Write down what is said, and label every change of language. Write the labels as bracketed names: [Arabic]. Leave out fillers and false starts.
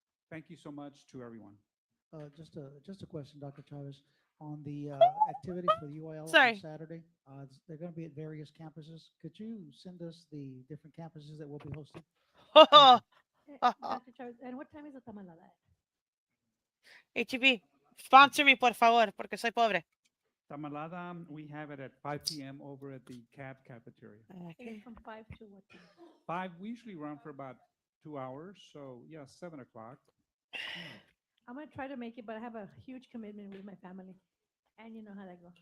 [English] Thank you so much to everyone. Just a question, Dr. Chavez, on the activities for the UIL Sorry. on Saturday. They're going to be at various campuses. Could you send us the different campuses that we'll be hosting? Dr. Chavez, and what time is the tamalada? [Spanish] HEB, [English] sponsor me, [Spanish] por favor, porque soy pobre. [English] Tamalada, we have it at 5 p.m. over at the CAD cafeteria. Okay. From 5 to what time? 5, we usually run for about 2 hours, so yeah, 7 o'clock. I'm going to try to make it, but I have a huge commitment with my family. And you know how that goes.